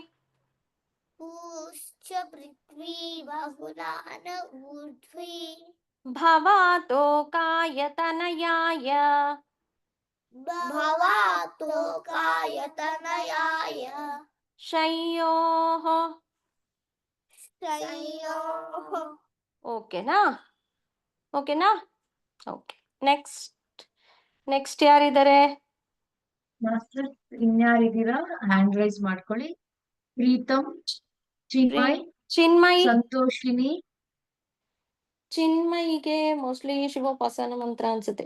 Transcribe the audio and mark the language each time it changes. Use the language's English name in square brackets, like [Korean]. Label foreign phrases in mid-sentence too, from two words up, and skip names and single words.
[Sanskrit] ऊश्च पृथ्वी बहुलान ऊर्ध्वी भवातोकाय तनयाय भवातोकाय तनयाय शंयोः शंयोः [Kannada] ಓಕೆನಾ ಓಕೆನಾ [English] okay next [Kannada] ಯಾರಿದ್ದಾರೆ ಮಾಸ್ಟರ್ ಇನ್ಯಾರಿದ್ದೀರಾ [English] hand raise [Kannada] ಮಾಡ್ಕೊಳ್ಳಿ. ಪ್ರೀತಮ್, ಚಿನ್ಮಯ್, ಚಿನ್ಮಯಿ ಸಂತೋಷಿನಿ, ಚಿನ್ಮಯಿಗೆ ಮೋಸ್ಟ್ಲಿ ಶಿವೋಪಾಸನ ಮಂತ್ರ ಅನ್ಸುತ್ತೆ.